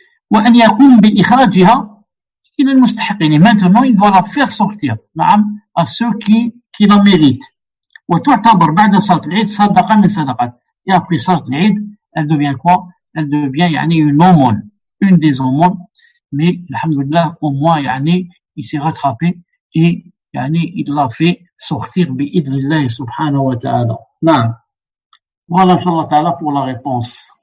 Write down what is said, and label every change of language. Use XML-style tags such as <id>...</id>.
<ar>وأن يقوم بإخراجها إلى المستحقين.</ar> <fr>Maintenant, il doit la faire sortir, à ceux qui la méritent.</fr> <ar>وتعتبر بعد صلاة العيد صدقة من صدقات.</ar> <fr>Et après صلاة العيد, elle devient quoi? Elle devient une aumône, une des aumônes, mais alhamdoulilah, au moins il s'est rattrapé et il l'a fait sortir bi'idhnillah subhanahu wa ta'ala. Naam. Voilà, Inch'Allah ta'ala, pour la réponse.</fr>